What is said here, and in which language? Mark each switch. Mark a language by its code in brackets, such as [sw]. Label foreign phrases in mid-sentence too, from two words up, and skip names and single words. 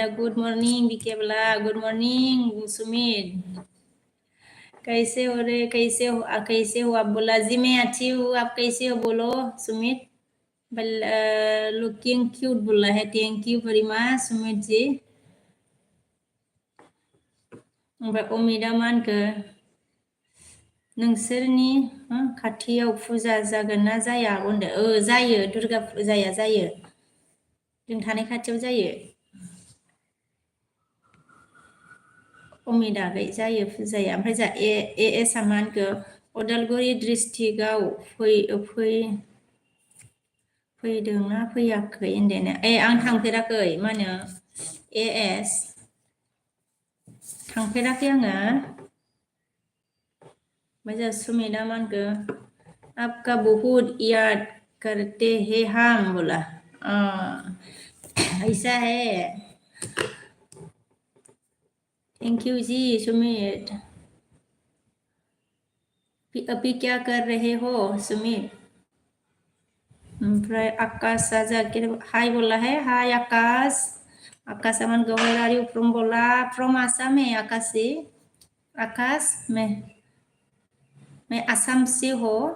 [en] good morning [hi] बीके बोला [en] good morning [hi] सुमित कैसे हो रे कैसे हो आप बोला जी मैं अच्छी हूँ आप कैसे हो बोलो सुमित [en] looking cute [hi] बोला है [en] thank you very much [hi] सुमित जी [brx] ओमफ्राय अमिता मानखो नोंसोरनि खाथियाव फुजा जागोन ना जाया होनदों जायो दुर्गा फुजाया जायो जों थानाय खाथियाव जायो अमिता गै जायो फुजाया ओमफ्राय जा एएस मानखो उदालगुरि डिस्ट्रिक्टआव फैदोंना फैयाखै होनदों आं थांफेराखै मा होनो एएस थांफेराखै आङो मजा सुमिता मान [hi] को आपका बहुत याद करते हैं हम बोला ऐसा है [en] thank you [hi] जी सुमित अभी क्या कर रहे हो सुमित ओमफ्राय आकाश जाके हाय बोला है हाय आकाश आकाश अमन [en] where are you from [hi] बोला फ्रॉम आसाम है आकाश मैं असम से हो